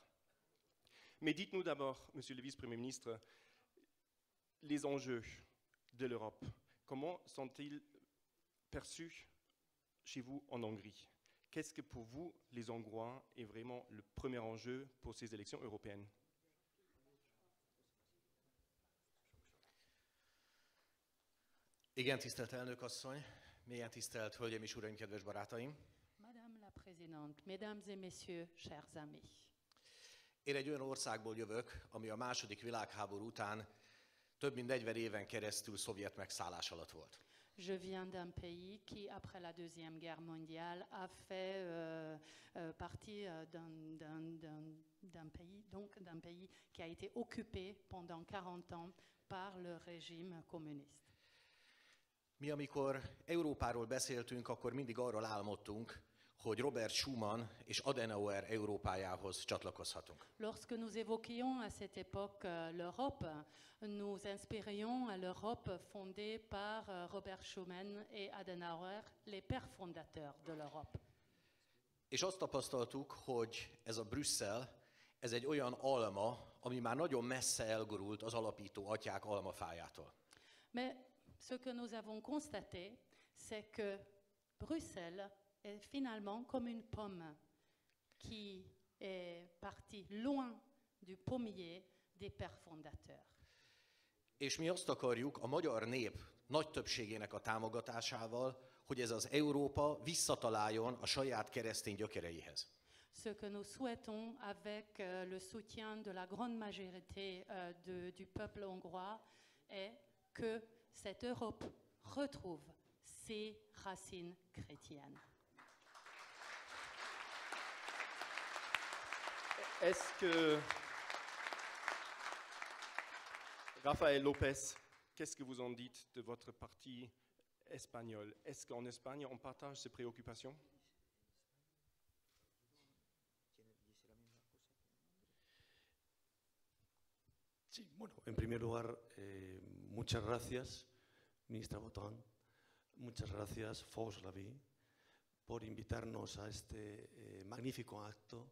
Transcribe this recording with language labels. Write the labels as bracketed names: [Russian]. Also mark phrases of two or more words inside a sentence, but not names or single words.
[French] Mais dites-nous d'abord, Monsieur le Vice-Premier ministre, les enjeux de l'Europe. Comment sont-ils perçus chez vous en Hongrie? Qu'est-ce que pour vous, les Hongrois, est vraiment le premier enjeu pour ces élections européennes? [Hungarian] Igen, tisztelt elnök asszony, mélyen tisztelt hölgyeim és uraim, kedves barátaim. [French] Madame la Présidente, Mesdames et Messieurs, chers amis. [Hungarian] Én egy olyan országból jövök, ami a második világháború után több mint 40 éven keresztül szovjet megszállás alatt volt. [French] Je viens d'un pays qui, après la Deuxième Guerre mondiale, a fait partie d'un pays qui a été occupé pendant 40 ans par le régime communiste. [Hungarian] Mi, amikor Európáról beszéltünk, akkor mindig arról álmodtunk, hogy Robert Schuman és Adenauer Európájához csatlakozhatunk. [French] Lorsque nous évoquions à cette époque l'Europe, nous inspirions à l'Europe fondée par Robert Schuman et Adenauer, les pères fondateurs de l'Europe. [Hungarian] És azt tapasztaltuk, hogy ez a Brüsszel, ez egy olyan alma, ami már nagyon messze elgurult az alapító atyák almafájától. [French] Mais ce que nous avons constaté, c'est que Bruxelles est finalement comme une pomme qui est partie loin du pommier des pères fondateurs. [Hungarian] És mi azt akarjuk a magyar nép nagy többségének a támogatásával, hogy ez az Európa visszataláljon a saját keresztény gyökereihez. [French] Ce que nous souhaitons avec le soutien de la grande majorité du peuple hongrois est que cette Europe retrouve ses racines chrétiennes. Est-ce que, Rafael López, qu'est-ce que vous en dites de votre parti espagnol? Est-ce qu'en Espagne, on partage ces préoccupations? [Spanish] Sí, bueno, en primer lugar, muchas gracias, ministra Botón, muchas gracias, Fos Laví, por invitarnos a este magnífico acto.